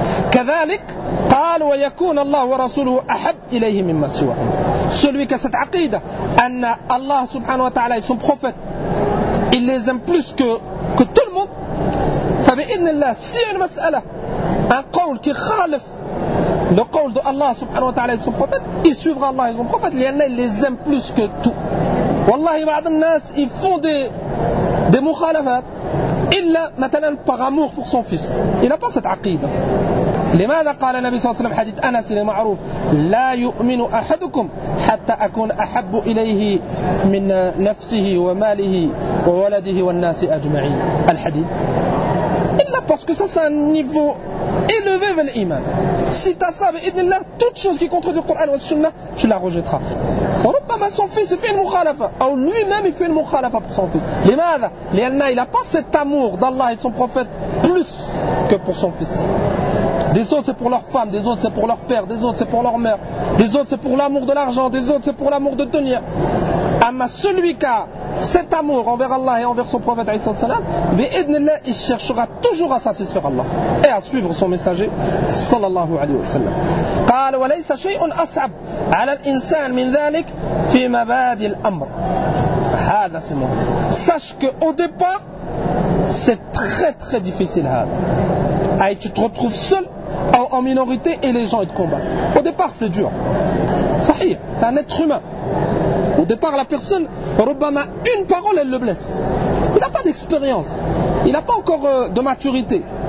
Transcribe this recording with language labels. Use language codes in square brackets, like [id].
[ar] كذلك قال ويكون الله ورسوله احب اليه مما سواهما [fr] celui qui a cette aqida [ar] ان الله سبحانه وتعالى [fr] son prophète il les aime plus que tout le monde فباذن الله si une mas'ala un قول qui خالف le قول de [ar] الله سبحانه وتعالى [fr] son prophète il suivra الله son prophète لان il les aime plus que tout [ar] والله بعض الناس [fr] ils font des [ar] مخالفات الا مثلا [fr] par amour pour son fils il n'a pas cette aqida. [ar] لماذا قال النبي صلى الله عليه وسلم حديث أنس المعروف لا يؤمن أحدكم حتى أكون أحب إليه من نفسه وماله وولده والناس أجمعين الحديث إلا [fr] parce que ça c'est un niveau élevé vers l'iman. Si tu as ça بإذن الله toute chose qui contredit le Coran ou le Sunna tu la rejetteras. ربما son fils fait une mukhalafa ou lui-même il fait une mukhalafa pour son fils. [ar] لماذا لأن [fr] il a pas cet amour d'Allah et de son prophète plus que pour son fils. Des autres c'est pour leur femme, des autres c'est pour leur père, des autres c'est pour leur mère, des autres c'est pour l'amour de l'argent, des autres c'est pour l'amour de dunya. Amma celui qui a cet amour envers Allah et envers son prophète alayhi salam, bi'idnillah, il cherchera toujours à satisfaire Allah et à suivre son messager sallallahu alayhi wa sallam. [ar] قال وليس شيء اصعب على الانسان من ذلك في مبادئ الامر. هذا سمه. [fr] Sache que au départ c'est très très difficile هذا. Et tu te retrouves seul, en minorité, et les gens ils te combattent. Au départ, c'est dur. Sahih, t'es un être humain. Au départ, la personne, Rubama, une parole, elle le blesse. Il n'a pas d'expérience. Il n'a pas encore de maturité.